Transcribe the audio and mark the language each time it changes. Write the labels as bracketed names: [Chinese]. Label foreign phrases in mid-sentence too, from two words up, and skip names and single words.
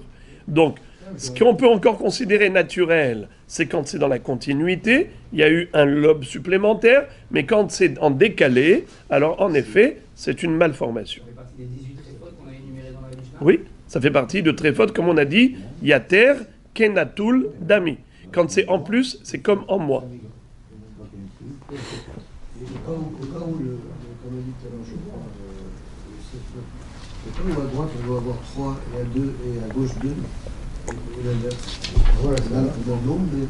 [French] Donc, ce qu'on peut encore considérer naturel, c'est quand c'est dans la continuité, il y a eu un lobe supplémentaire, mais quand c'est en décalé, alors en effet, c'est une malformation. Ça fait partie des 18 tréfotes qu'on a énumérées dans la Mishnah. Oui, ça fait partie de tréfotes, comme on a dit, [Hebrew] yater, kenatul, dami. [French] Quand c'est en plus, c'est comme en moi. Au cas où, comme on dit tout à l'heure, je crois, au cas où à droite on doit avoir 3 et à 2 et à gauche 2, et l'inverse. Voilà, c'est dans le nombre, mais